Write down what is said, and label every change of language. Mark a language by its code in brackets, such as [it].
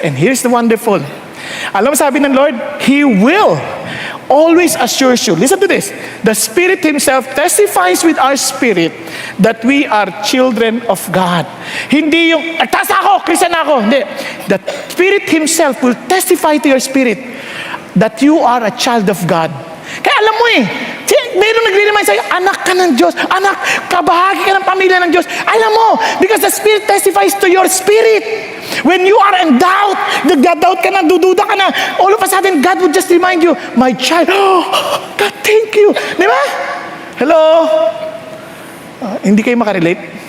[en] And here's the wonderful. [tl] Alam mo sabi ng Lord, [en] He will always assures you. Listen to this. The Spirit Himself testifies with our spirit that we are children of God. [tl] Hindi yung, taas ako, Christian ako. Hindi. [en] The Spirit Himself will testify to your spirit that you are a child of God. [tl] Kaya alam mo meron nagre-remind sa'yo, anak ka ng Diyos, anak, kabahagi ka ng pamilya ng Diyos. Alam mo, [en] because the Spirit testifies to your spirit. When you are in doubt, [tl] nagda-doubt ka na, dududa ka na, [en] all of a sudden, God would just remind you, my child, God, thank you. [tl] Di ba? Hello? Hindi kayo makarelate?